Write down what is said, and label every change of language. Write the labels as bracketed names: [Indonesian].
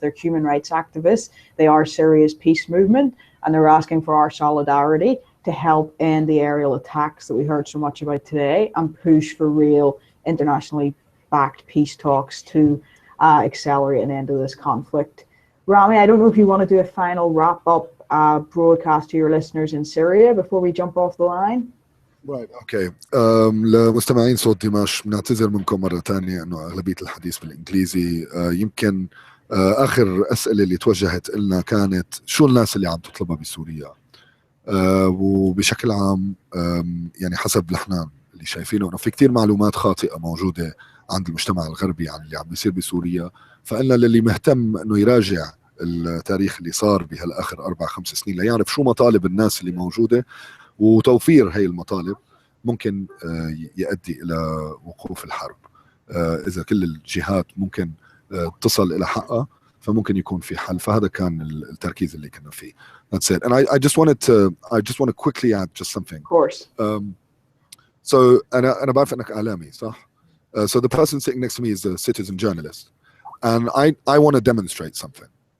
[English] They're human rights activists. They are Syria's peace movement, and they're asking for our solidarity to help end the aerial attacks that we heard so much about today and push for real internationally backed peace talks to accelerate an end to this conflict. Rami, I don't know if you want to do a final wrap-up broadcast to your listeners in Syria before we jump off the line. Right, okay. [Arabic] لمستمعين صوت دمشق بنعتذر منكم مرة ثانية انه اغلبية الحديث بالانجليزي. يمكن اخر اسئلة اللي توجهت لنا كانت شو الناس اللي عم تطلبها بسوريا؟ وبشكل عام يعني حسب نحن اللي شايفينه انه في كثير معلومات خاطئة موجودة عند المجتمع الغربي عن اللي عم بيصير بسوريا، فإن للي مهتم انه يراجع التاريخ اللي صار بهالاخر 4-5 سنين ليعرف شو مطالب الناس اللي موجودة، وتوفير هي المطالب ممكن يؤدي إلى وقوف الحرب. إذا كل الجهات ممكن تصل إلى حقها فممكن يكون في حل. فهذا كان التركيز اللي كنا فيه. [English] That's it. And I just want to quickly add just something. Of course. So [Arabic] أنا بعرف إنك إعلامي صح؟ [English] So the person sitting next to me is a citizen journalist, and I want to demonstrate something.